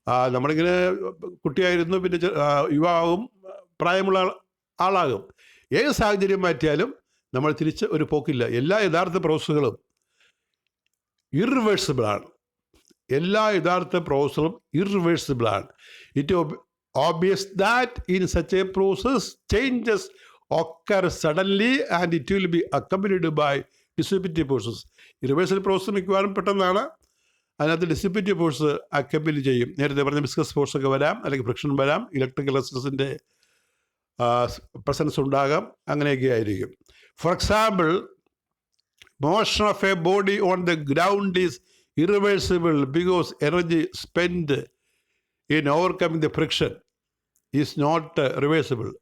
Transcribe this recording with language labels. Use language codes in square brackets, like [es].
[ml] നമ്മളിങ്ങനെ കുട്ടിയായിരുന്നു, പിന്നെ യുവാവും, പ്രായമുള്ള ആളാകും. ഏത് സാഹചര്യം മാറ്റിയാലും നമ്മൾ തിരിച്ച് ഒരു പോക്കില്ല. എല്ലാ യഥാർത്ഥ പ്രോസസ്സുകളും ഇറിവേഴ്സിബിളാണ്. എല്ലാ യഥാർത്ഥ പ്രോസസ്സും ഇറിവേഴ്സിബിളാണ്. [en] It obvious that in such a process changes occur suddenly and it will be accompanied by dissipative forces. [ml] ഇറിവേഴ്സൽ process മിക്കവാറും പെട്ടെന്നാണ്. അതിനകത്ത് ഡിസിപ്പേറ്റീവ് ഫോഴ്സ് അക്കമ്പനി ചെയ്യും. നേരത്തെ പറഞ്ഞ വിസ്കസ് ഫോഴ്സൊക്കെ വരാം, അല്ലെങ്കിൽ ഫ്രിക്ഷൻ വരാം, ഇലക്ട്രിക്കൽ റെസിസ്റ്റൻസിൻ്റെ പ്രസൻസ് ഉണ്ടാകാം, അങ്ങനെയൊക്കെ ആയിരിക്കും. [en] For example, motion of a body on the ground is irreversible because energy spend in overcoming the friction is not reversible.